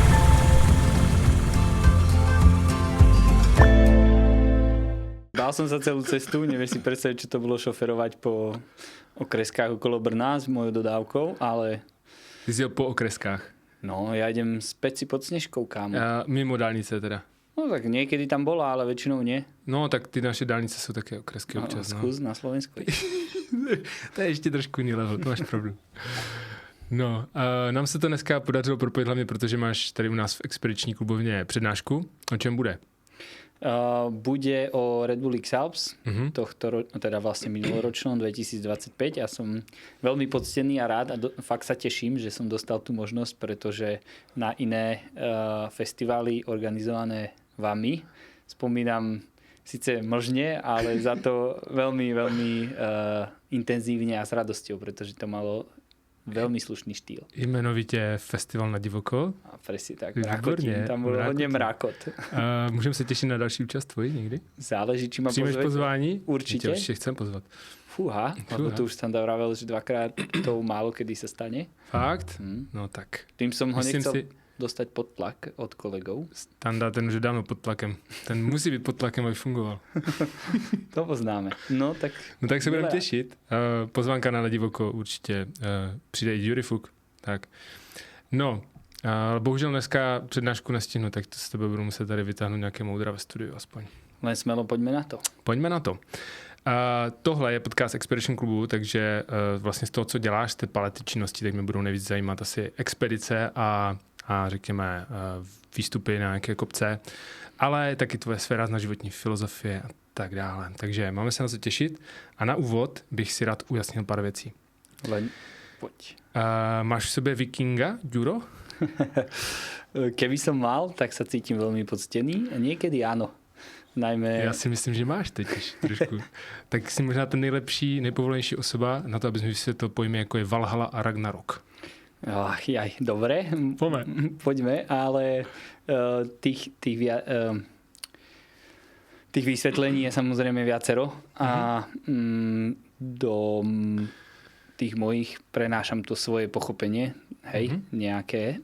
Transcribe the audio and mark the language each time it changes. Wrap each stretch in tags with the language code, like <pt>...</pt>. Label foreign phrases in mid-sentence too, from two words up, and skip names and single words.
<sk>Dal som sa celú cestu, nevieš si predstaviť, čo to bolo šoferovať po okreskách okolo Brna s mojou dodávkou, ale...</sk> <cs>Ty jsi jel po okreskách?</cs> <sk>No, ja idem späť si pod Snežkou, kámo.</sk> <cs>Mimo dálnice teda.</cs> <sk>No tak niekedy tam bola, ale väčšinou nie.</sk> <cs>No tak ty naše dálnice jsou také okresky občas.</cs> <sk>Skús na Slovensku.</sk> <cs>To je ještě trošku jiný level, to máš pravdu. No, nám se to dneska podařilo propojit hlavně, protože máš tady u nás v expediční klubovně přednášku. O čem bude? Bude o Red Bull X Alps,</cs> <sk>teda vlastne minuloročnom 2025. Ja som veľmi poctený a rád a fakt sa teším, že som dostal tú možnosť, pretože na iné festivály organizované vami spomínam síce mlžne, ale za to veľmi, veľmi intenzívne a s radosťou, pretože to malo veľmi slušný štýl.</sk> <cs>Jmenovitě Festival na divoko.</cs> <sk>A presne tak, mrakotím, tam bolo hodně mrakot.</sk> <cs>Můžeme se těšit na další účast tvoji někdy?</cs> <sk>Záleží, či ma</sk> <cs>přijmeš pozvání?</cs> <sk>Určite.</sk> <cs>Tě určitě chcem pozvat.</cs> <sk>Fúha, lebo tu už Standa vravel, že dvakrát to málo kedy sa stane. Fakt? No tak. Tým som ho nechcel dostať pod tlak od kolegov.</sk> <cs>Standa, ten už je dávno pod tlakem. Ten musí být pod tlakem, aby fungoval. To poznáme. No tak se budeme těšit. Pozvánka na divoko určitě přijde i Jury Fuk. Tak. No, bohužel dneska přednášku nestihnu, tak to s tebe budu muset tady vytáhnout nějaké moudra ve studiu aspoň.</cs> <sk>Len smelo, poďme na to.</sk> <cs>Pojďme na to. Tohle je podcast Expedition Clubu, takže vlastně z toho, co děláš, z té palety činností, tak mě budou nejvíc zajímat asi expedice a řekněme výstupy na nějaké kopce, ale taky tvoje sféra na životní filozofie a tak dále. Takže máme se na co těšit a na úvod bych si rád ujasnil pár věcí.</cs> <sk>Len poď. Máš v sebe vikinga, Ďuro? Keby som mal, tak sa cítim veľmi poctený. Niekedy áno. Najmä...</sk> <cs>Já si myslím, že máš teď trošku. Tak jsi možná ten nejlepší, nejpovolenější osoba na to, abys mi vysvětlil pojmy, jako je Valhalla a Ragnarok.</cs> <sk>Dobre, poďme, ale tých vysvetlení je samozrejme viacero a do tých mojich prenášam to svoje pochopenie, nejaké.</sk>